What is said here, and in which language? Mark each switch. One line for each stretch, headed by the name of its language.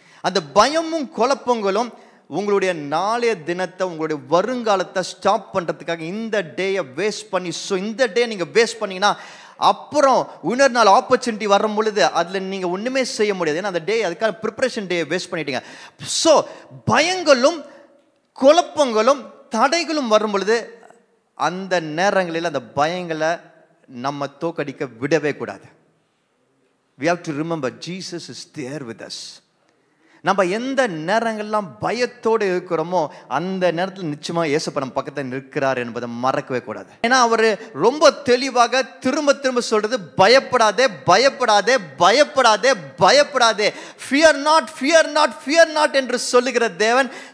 Tamil: அந்த பயமும் குழப்பங்களும் உங்களுடைய நாளைய தினத்தை, உங்களுடைய வருங்காலத்தை ஸ்டாப் பண்ணுறதுக்காக இந்த டேயை வேஸ்ட் பண்ணி, ஸோ இந்த டே நீங்கள் வேஸ்ட் பண்ணிங்கன்னா அப்புறம் இன்னொரு நாள் ஆப்பர்ச்சுனிட்டி வரும் பொழுது அதில் நீங்கள் ஒன்றுமே செய்ய முடியாது. ஏன்னா அந்த டே, அதுக்கான ப்ரிப்பரேஷன் டேயை வேஸ்ட் பண்ணிட்டீங்க. ஸோ பயங்களும் குழப்பங்களும் தடைகளும் வரும் பொழுது அந்த நேரங்களில் அந்த பயங்களை நம்ம தோக்கடிக்க விடவே கூடாது.
English: we have to remember Jesus is there with us.
Tamil: நம்ம எந்த நேரங்கள்லாம் பயத்தோடு இருக்கிறோமோ அந்த நேரத்தில் நிச்சயமா இயேசு நம்ம பக்கத்தில் நிற்கிறார் என்பதை மறக்கவே கூடாது. ஏன்னா அவர் ரொம்ப தெளிவாக திரும்ப திரும்ப சொல்றது, பயப்படாதே, பயப்படாதே, பயப்படாதே, பயப்படாதே,
English: fear not, fear not, fear not
Tamil: என்று சொல்லுகிற தேவன்.